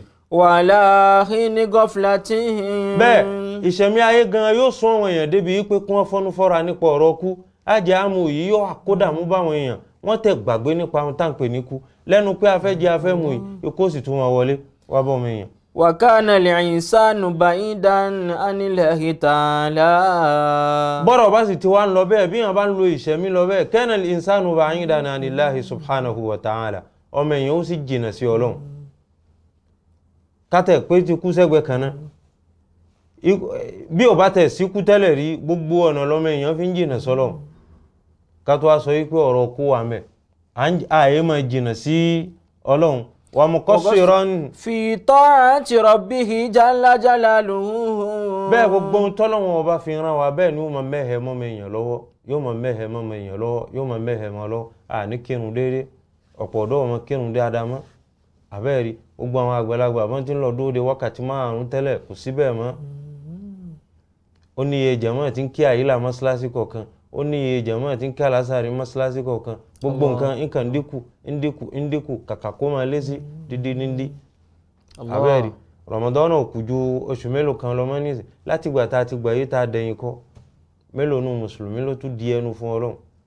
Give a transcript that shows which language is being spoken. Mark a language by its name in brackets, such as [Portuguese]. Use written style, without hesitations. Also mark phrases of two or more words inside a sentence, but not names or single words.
[Yoruba] wàhálà ní gọ́fìlátìhìn. bẹ́ẹ̀ ìṣẹ̀mí ayé gan yóò sún àwọn èèyàn débi pé kí wọ́n fọ́nú fọ́ra nípa ọ̀rọ̀ kú ajẹ́ àmú yìí yóò àkódàmú báwọn èèyàn wọ́n tẹ̀ gbàgbé nípa ohun tá à ń pè ní kú lẹ́nu pé afẹ́ jẹ́ afẹ́ mu yìí ikú sì tún wọn wọlé wá bọ́ mi èèyàn. [Arabic] wa kana al-insanu ba'idan anillahi ta'ala. [Yoruba] bọ́rọ̀ bá sì ti wá ń lọ bẹ́ẹ̀ bí wọ́n bá ń lo ìṣẹ̀mí lọ bẹ́ẹ̀ [Arabic] kana al-insanu ba'idan anillahi subhanahu wa ta'ala [Yoruba] ọmọ èèyàn ó sì jìnà sí Ọlọ́run kátẹ̀ pé ti kú sẹ́gbẹ̀ẹ́ kan náà bí ò bá tẹ̀ síkú tẹ́lẹ̀ rí gbogbo ọ̀nà lọ́mọ èèyàn fi ń jìnà sọ́lọ́run ká tó wá sọ wípé ọ̀rọ̀ kú wà mẹ́ ààyè máa jìnà sí Ọlọ́run [Arabic] wa muqassiran fi ta'ati rabbihi jalla jalaluhu. [Yoruba] bẹ́ẹ̀ gbogbo ohun tọ́lọ́run ọba fi rán wa bẹ́ẹ̀ ni ó máa mẹ́hẹ̀ mọ́mọ èèyàn lọ́wọ́ yóò máa mẹ́hẹ̀ mọ́mọ èèyàn lọ́wọ́ yóò máa mẹ́hẹ̀ mọ́ lọ́wọ́ àní kírun déédéé ọ̀pọ̀ ọ̀dọ́ ọmọ kírun dáadáa mọ́ àbẹ́ẹ̀rí gbogbo àwọn àgbàlagbà bọ́n ti ń lọ dóde wákàtí márùn-ún tẹ́lẹ̀ kò sí bẹ́ẹ̀ mọ́ ó ní iye jàmáà tí ń kí àyílà mọ́ṣáláṣí kọ̀ọ̀kan ó ní iye jàmáà tí ń kí àlásàrí mọ́ṣáláṣí kọ̀ọ̀kan gbogbo nǹkan nǹkan ń dínkù kàkà kó máa lé sí dídí nídí àbẹ́ẹ̀rí Ramadan náà kù ju oṣù mélòó kan lọ mọ́ nísìn láti gbà tá a ti gbà yí tá a dẹ̀yìn kọ́ mélòó nu mùsùlùmí ló tún di ẹnu fún Ọlọ́run